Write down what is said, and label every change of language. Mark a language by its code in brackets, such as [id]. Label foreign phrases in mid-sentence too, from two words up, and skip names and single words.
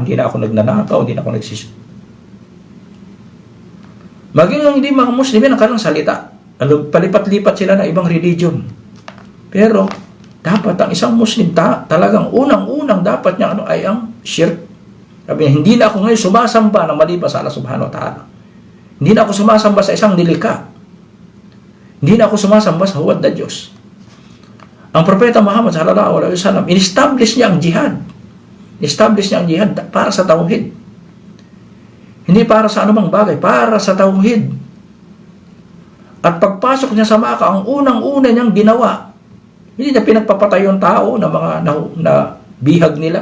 [tl] Hindi na ako nagnanakaw, hindi na ako nagsisu. Maging ang hindi mga Muslim, yan ang kanilang salita. Palipat-lipat sila ng ibang religion. Pero, dapat ang isang Muslim, talagang unang-unang dapat niya ay ang shirk. Sabi niya, hindi na ako ngayon sumasamba ng maliban sa [ar] الله سبحانه وتعالى. [tl] Hindi na ako sumasamba sa isang nilikha. Hindi na ako sumasamba sa huwad na Diyos. Ang Propeta Muhammad [ar] صلى الله عليه وسلم, [tl] in-establish niya ang jihad. In-establish niya ang jihad para sa tauhid. Hindi para sa anumang bagay, para sa tauhid. At pagpasok niya sa Maka, ang unang-una niyang ginawa, hindi niya pinagpapatay yung tao na mga na bihag nila.